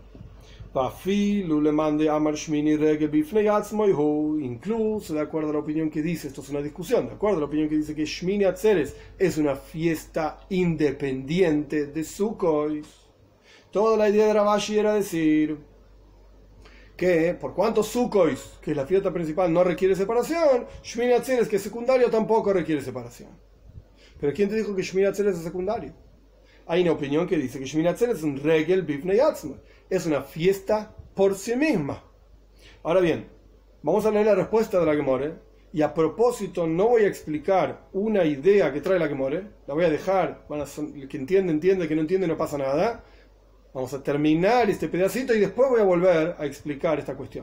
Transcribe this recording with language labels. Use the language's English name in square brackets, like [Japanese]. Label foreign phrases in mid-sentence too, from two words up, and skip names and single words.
[Spanish] Incluso de acuerdo a la opinión que dice, esto es una discusión, de acuerdo a la opinión que dice que Shmini Atzeres es una fiesta independiente de Sukkot, toda la idea de Ravashi era decir que por cuanto Sukkot, que es la fiesta principal, no requiere separación, Shmini Atzeres, que es secundario, tampoco requiere separación. Pero ¿quién te dijo que Shmini Atzeres es secundario? Hay una opinión que dice que Shmini Atzeres es un [Hebrew] רגל בפני עצמה, [Spanish] es una fiesta por sí misma. Ahora bien, vamos a leer la respuesta de la Gemara, y a propósito no voy a explicar una idea que trae la Gemara, la voy a dejar, el que entiende, entiende, el que no entiende no pasa nada. Vamos a terminar este pedacito y después voy a volver a explicar esta cuestión.